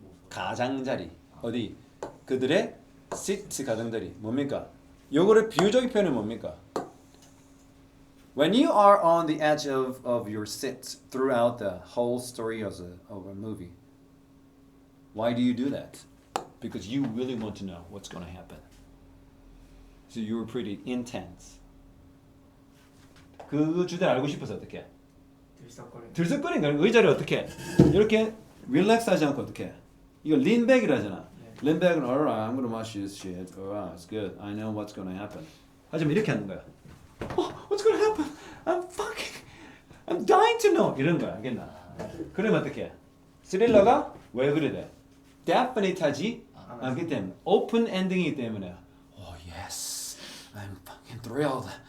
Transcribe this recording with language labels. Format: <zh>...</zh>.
<ko>가장자리. 어디? 그들의 sit 가장자리. 뭡니까? 요거를 비유적인 표현이 뭡니까?</ko> <en>When you are on the edge of your seat throughout the whole story of a movie, why do you do that? Because you really want to know what's going to happen. So you were pretty intense.</en> <ko>그 주제를 알고 싶어서 어떻게? 들썩거리는. 들썩거리는 거는 의자를 어떻게? 이렇게 릴렉스하지 않고 어떻게? 이거 린백이라 하잖아. 린백은</ko> <en>alright, I'm gonna watch this shit. Alright, it's good. I know what's gonna happen.</en> <ko>하지만 이렇게 하는 거야.</ko> <en>What's gonna happen? I'm dying to know.</en> <ko>이런 거야, 알겠나? 그러면 어떻게? 스릴러가 왜 그래 돼? definite하지 않기 때문에 오픈 엔딩이기 때문에.</ko> <en>Oh yes, I'm fucking thrilled.</en>